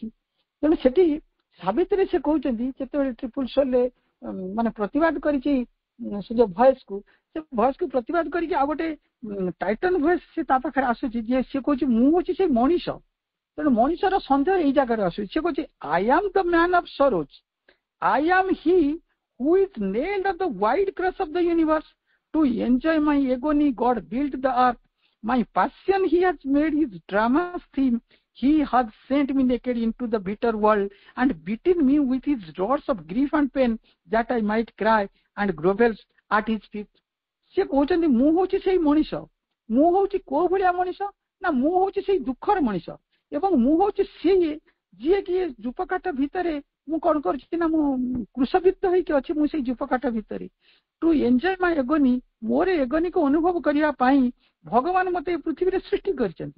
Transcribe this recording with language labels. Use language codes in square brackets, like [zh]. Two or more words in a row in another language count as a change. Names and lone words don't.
[or] ତେଣୁ ସେଠି ସାବିତ୍ରୀ ସେ କହୁଛନ୍ତି ଯେତେବେଳେ ଟ୍ରିପୁଲ ସୋଲରେ ମାନେ ପ୍ରତିବାଦ କରିଛି ସେ ଯୋଉ ଭଏସକୁ, ସେ ଭଏସକୁ ପ୍ରତିବାଦ କରିକି ଆଉ ଗୋଟେ [en] titan voice [or] ସେ ତା ପାଖରେ ଆସୁଛି, ଯେ ସେ କହୁଛି ମୁଁ ହଉଛି ସେ ମଣିଷ। ତେଣୁ ମଣିଷର ସନ୍ଦେହ ଏଇ ଜାଗାରେ ଆସୁଛି। ସେ କହୁଛି [en] I am the man of sorrows, I am he who is nailed at the wide cross of the universe. To enjoy my agony, God built the earth. My passion he has made his drama's theme. He has sent me naked into the bitter world and beaten me with his rods of grief and pain, that I might cry and grovel at his feet. [or] ସେ କହୁଛନ୍ତି ମୁଁ ହଉଛି ସେଇ ମଣିଷ। ମୁଁ ହଉଛି କୋଉ ଭଳିଆ ମଣିଷ ନା, ମୁଁ ହଉଛି ସେଇ ଦୁଃଖର ମଣିଷ ଏବଂ ମୁଁ ହଉଛି ସିଏ ଯିଏକି ଯୂପକାଠ ଭିତରେ ମୁଁ କଣ କରୁଛି ନା, ମୁଁ କୃଷବିତ୍ତ ହେଇକି ଅଛି, ମୁଁ ସେଇ ଯୂପକାଠ ଭିତରେ। [en] to enjoy my agony, [or] ମୋର ଏଗୋନିକୁ ଅନୁଭବ କରିବା ପାଇଁ ଭଗବାନ ମତେ ଏ ପୃଥିବୀରେ ସୃଷ୍ଟି କରିଛନ୍ତି।